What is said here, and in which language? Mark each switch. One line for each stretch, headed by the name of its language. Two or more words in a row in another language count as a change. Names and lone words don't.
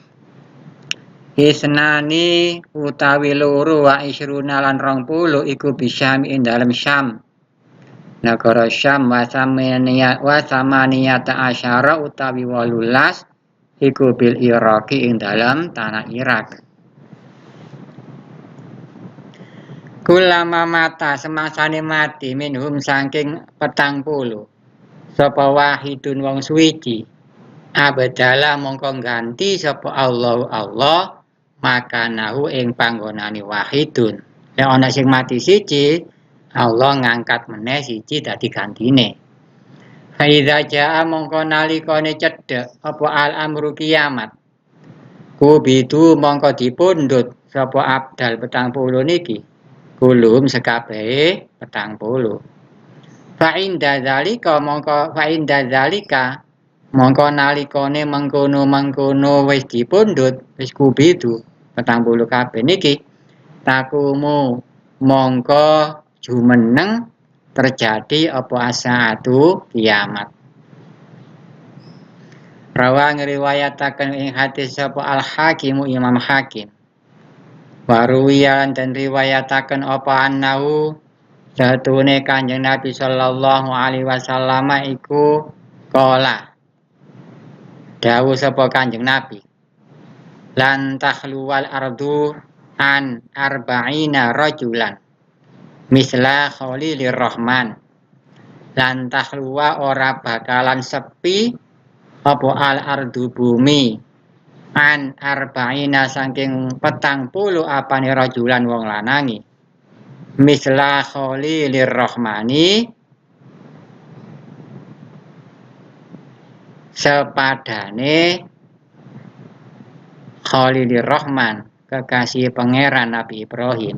Javanese: Isnani utawi loro
Arabic: وعشرون
Javanese: lan 20 iku bisyam ing dalem Syam. Negara Syam
Arabic: وثمانية عشر
Javanese: utawi 18 iku
Arabic: بالعراق
Javanese: ing dalam tanah Irak.
Arabic: كلما مات
Javanese: semangsane mati minhum saking 40 sapa wahidun wong suwiji abadalah mongko ganti sapa Allah
Arabic: مكانه
Javanese: ing panggonane wahidun. Nek ana sing mati siji, Allah ngangkat meneh siji dadi gantine.
Arabic: فإذا جاء
Javanese: mongko nalikane cedhek apa
Arabic: الأمر
Javanese: kiamat. Kubitu mongko dipundhut sapa abdal 40 niki. Kulum sekabehe 40.
Arabic: فعند ذلك
Javanese: mongko nalikane mengkono wis dipundhut wis kubitu 40 kabeh niki takumu mongko jumeneng terjadi apa asaatu kiamat. Rawa ngriwayataken ing hadis sapa Al Hakim Imam Hakim. Waruwiyan dan riwayataken apa annahu satune Kanjeng Nabi
Arabic: صلى الله عليه وسلم
Javanese: iku qala dawuh sapa Kanjeng Nabi,
Arabic: لن تخلو الأرض عن أربعين رجلا مثل خليل الرحمن.
Javanese: Lan takhluwa ora bakalan sepi apa
Arabic: الأرض
Javanese: bumi
Arabic: عن أربعين
Javanese: saking 40 apane rajulan wong lanangi
Arabic: مثل خليل الرحمن
Javanese: sepadane Khalilir Rahman, kekasih pangeran Nabi Ibrahim.